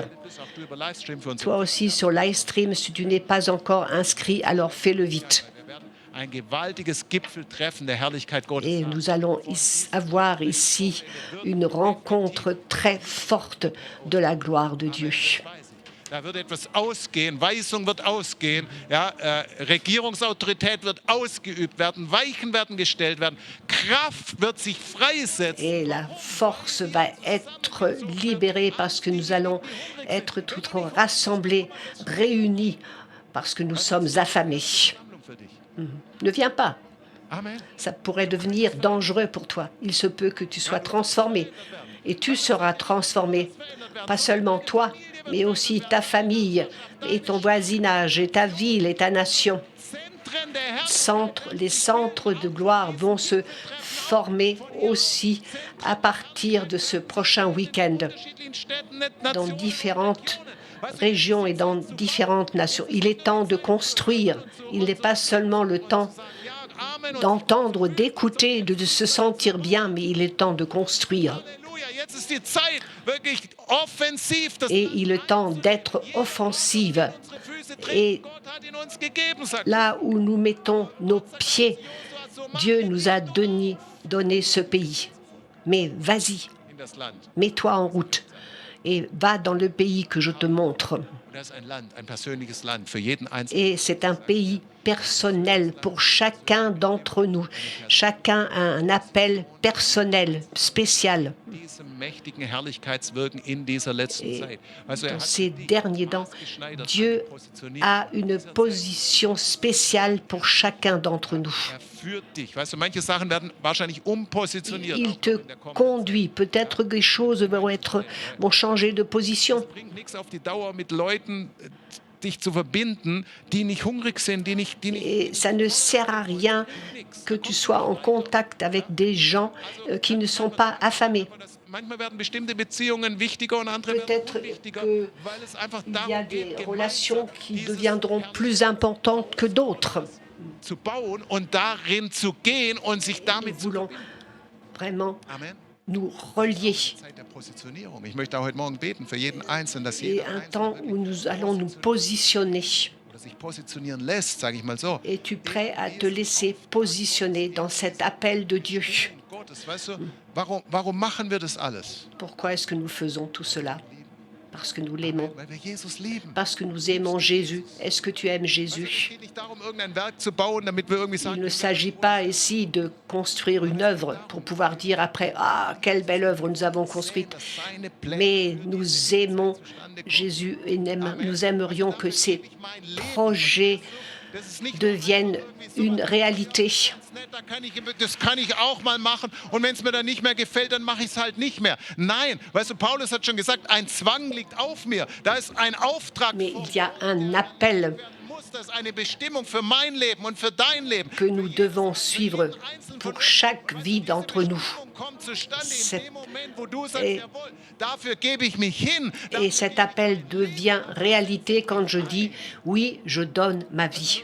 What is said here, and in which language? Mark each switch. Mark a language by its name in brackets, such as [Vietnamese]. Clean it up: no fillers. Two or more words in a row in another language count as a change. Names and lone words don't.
[French] Toi aussi sur Livestream, si tu n'es pas encore inscrit, alors fais-le vite. Et nous allons avoir ici une rencontre très forte de la gloire de Dieu. [German] Da wird etwas ausgehen, Weisung wird ausgehen, ja, Regierungsautorität wird ausgeübt werden, Weichen werden gestellt werden, Kraft wird sich freisetzen. [French] Et la force va être libérée parce que nous allons être tous rassemblés, réunis, parce que nous sommes affamés. [German] Versammlung für dich. [French] Ne viens pas. Amen. Ça pourrait devenir dangereux pour toi. Il se peut que tu sois transformé. Et tu seras transformé. Pas seulement toi, mais aussi ta famille et ton voisinage et ta ville et ta nation. [German] Zentren der Herrlichkeit. [French] Les centres de gloire vont se former aussi à partir de ce prochain week-end [German] Unterschiedlichen Städten, [French] dans [German] Nationen, [French] différentes [German] Weißt du, [French] régions et dans différentes nations. Il est temps de construire. Il n'est pas seulement le temps [German] ja, Amen und [French] d'entendre, d'écouter, de se sentir bien, mais il est temps de construire. [German] Halleluja. Jetzt ist die Zeit, wirklich offensiv das [French] Et il est temps d'être offensive. [German] Füße [French] Et [German] treten. Gott hat ihn uns gegeben, sagt [French] là où nous mettons nos pieds, Dieu nous a donné ce pays. Mais vas-y, [German] in das Land. [French] mets-toi en route et va dans le pays que je te montre. [German] Und das ist ein Land, ein persönliches Land für jeden Einzelnen. [French] Et c'est un pays personnel pour chacun d'entre nous. Chacun a un appel personnel, spécial. [German] Diese mächtigen Herrlichkeitswirken in dieser letzten [French] Et [German] Zeit. Weißt du, [French] dans [German] hat [French] ces [German] dich [French] derniers temps, [German] maßgeschneidert [French] Dieu [German] positioniert. [French] a une position spéciale pour chacun d'entre nous. [German] Er führt dich. Weißt du, manche Sachen werden wahrscheinlich umpositioniert. [French] Il [German] auch [French] te [German] in der kommenden [French] conduit. Peut-être que les choses vont changer de position. [German] Zeit. Bringt nichts auf die Dauer mit Leuten dich zu verbinden, die nicht hungrig sind, die nicht [French] Et ça ne sert à rien que tu sois en contact avec des gens qui ne sont pas affamés. [German] manchmal werden bestimmte Beziehungen wichtiger und andere [French] Peut-être [German] werden unwichtiger, [French] que [German] weil es einfach [French] Il y a [German] darum [French] des [German] geht, [French] relations [German] gemeinsam [French] qui [German] dieses [French] deviendront plus importantes que d'autres. [German] zu bauen und darin zu gehen und sich [French] Nous [German] damit zu [French] voulons vraiment Amen. nous relier. [German] Zeit der Positionierung. Ich möchte auch heute Morgen beten für jeden Einzelnen, dass [French] Et [German] jeder [French] un [German] Einzelne [French] temps où nous allons nous positionner. [German] oder sich positionieren lässt, sage ich mal so. [French] Es-tu prêt à te laisser positionner dans cet appel de Dieu? [German] Gottes, weißt du, warum machen wir das alles? [French] Pourquoi est-ce que nous faisons tout cela? Parce que nous l'aimons. [German] Weil wir Jesus lieben. [French] Parce que nous aimons Jésus. Est-ce que tu aimes [German] Es [French] Jésus? [German] geht nicht darum, irgendein Werk zu bauen, damit wir irgendwie [French] Il [German] sagen, [French] ne s'agit pas ici de construire une œuvre pour pouvoir dire après, ah, quelle belle œuvre nous avons construite. [German] dass seine Pläne [French] Mais nous aimons Jésus et nous aimerions que ces projets [German] das ist nicht [French] deviennent une réalité. [German] das kann ich auch mal machen und wenn es mir dann nicht mehr gefällt, dann mache ich es halt nicht mehr. Nein, weißt du, Paulus hat schon gesagt, ein Zwang liegt auf mir. Da ist ein Auftrag [French] Mais il y a un appel [German] muss, das ist eine Bestimmung für mein Leben und für dein Leben. [French] que nous devons suivre pour chaque vie d'entre nous. [German] Kommt zustande [French] C'est- [German] in dem Moment, wo du sagst, [French] et- [German] jawohl, dafür gebe ich mich hin. [French] Et cet appel devient réalité quand je dis oui, je donne ma vie.